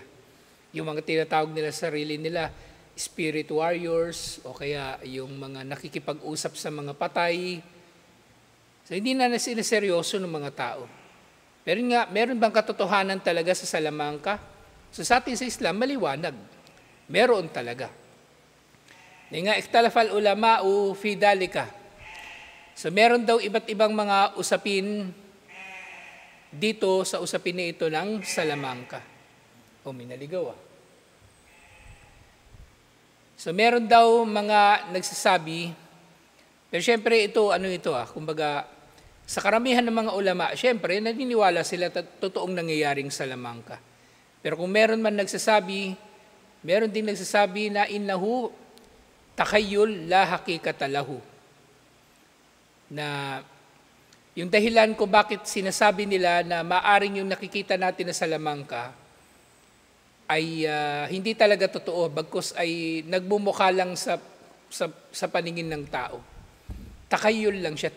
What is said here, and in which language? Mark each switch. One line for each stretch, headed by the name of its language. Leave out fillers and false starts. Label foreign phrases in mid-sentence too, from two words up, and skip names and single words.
Filipino: Yung mga tinatawag nila sarili nila,
English: spirit warriors,
Filipino: o kaya yung mga nakikipag-usap sa mga patay. So, hindi na sineseryoso ng mga tao. Pero nga, meron bang katotohanan talaga sa salamangka? So, sa atin sa Islam, maliwanag. Meron talaga. Nga,
Arabic: اختلف العلماء في ذلك.
Filipino: So, meron daw iba't ibang mga usapin dito sa usapin na ito ng salamangka. Minaligaw So, meron daw mga nagsasabi, pero syempre ito, kumbaga, sa karamihan ng mga ulama, syempre, naniniwala sila totoong nangyayaring salamangka. Pero kung meron man nagsasabi, meron din nagsasabi na
Arabic: إنه تخيل لا حقيقة له.
Filipino: Na yung dahilan kung bakit sinasabi nila na maaring yung nakikita natin na salamangka ay hindi talaga totoo, bagkus ay nagbumukha lang sa paningin ng tao. Takayul lang siya.